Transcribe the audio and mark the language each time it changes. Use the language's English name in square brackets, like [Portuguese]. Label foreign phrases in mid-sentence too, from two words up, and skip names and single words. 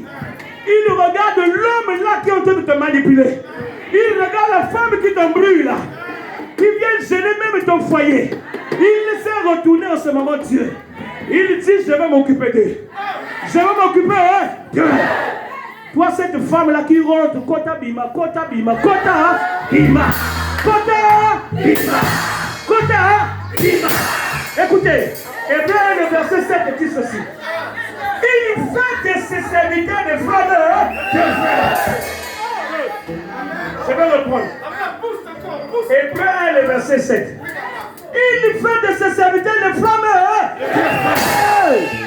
[French] Il regarde l'homme là qui est en train de te manipuler. Il regarde la femme qui t'embrouille là. Qui vient gêner même ton foyer. Il s'est retourné en ce moment, Dieu. Il dit, je vais m'occuper d'eux. Je vais m'occuper d'eux. Toi, cette femme-là qui rentre, [Lingala] Kota Bima, Kota Bima, Kota Bima, Kota Bima, Kota Bima. [French] Écoutez, Hébreu, le verset 7 dit ceci. Il fait de ses serviteurs des frères de frères. Je vais reprendre. Hébreu, le verset 7. Il fait de ses serviteurs des frères de frères.